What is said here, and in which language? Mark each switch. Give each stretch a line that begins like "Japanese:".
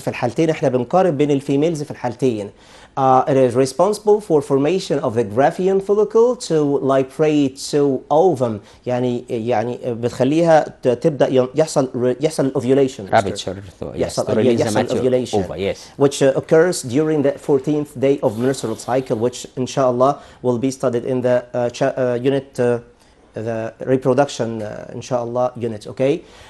Arabic: في الحالتين احنا بنقارن بين الفيميلز في الحالتين.
English: It is responsible for formation of the Graafian follicle to liberate to ovum.
Arabic: يعني بتخليها تبدأ يحصل ovulation.
English: Rupture. Yes. To release the mature ova. Yes. Which occurs during the 14th day of menstrual cycle, which inshallah will be studied in the unit the reproduction inshallah unit. Okay.